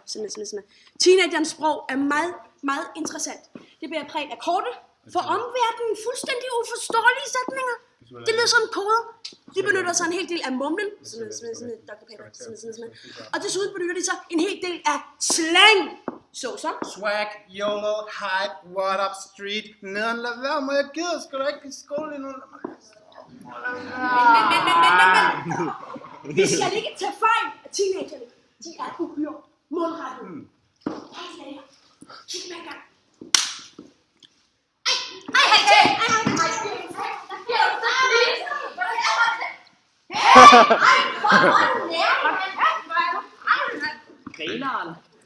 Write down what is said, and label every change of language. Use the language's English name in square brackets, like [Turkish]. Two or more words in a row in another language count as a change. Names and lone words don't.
[Danish] Teenagerens sprog er meget, meget interessant. Det bliver præget af korte, for omverdenen fuldstændig uforståelige sætninger. Det lyder som koder. De benytter sig en hel del af mumlen. Dr. Pepper. Og desuden benytter de sig en hel del af slang. Såsom [English] Swag, YOLO, hype, what up, street. [Danish] Nederen, lad være med, jeg gider sgu da ikke i skole endnu. Men. Vi skal ikke tage fejl af teenagerne. De er uhyre målrettet. Kig med en gang. Grineren.